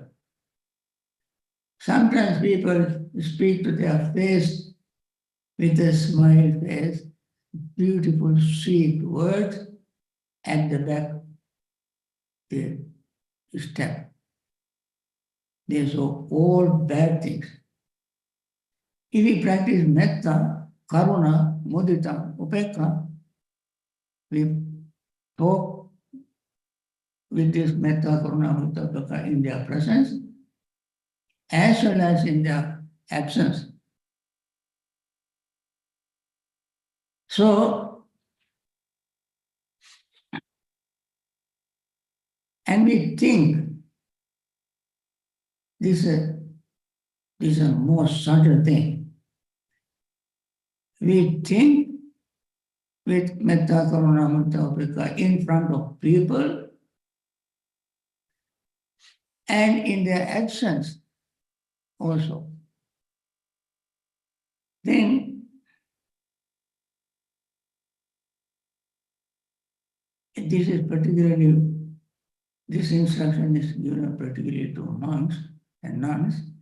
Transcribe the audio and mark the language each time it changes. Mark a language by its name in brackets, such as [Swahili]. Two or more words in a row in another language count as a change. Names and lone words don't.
[English] Sometimes people speak to their face with a smile face, beautiful, sweet words, at the back they step. They show all bad things. If we practice [Pali] metta, karuna, mudita, upekha, [English] we talk with this [Pali] metta, karuna, mudita, upekha [English] in their presence as well as in their absence. So, and we think this is a most subtle thing. We think with [Pali] metta, karuna, mudita, upekha [English] in front of people and in their absence also. Then this instruction is given particularly to monks and nuns.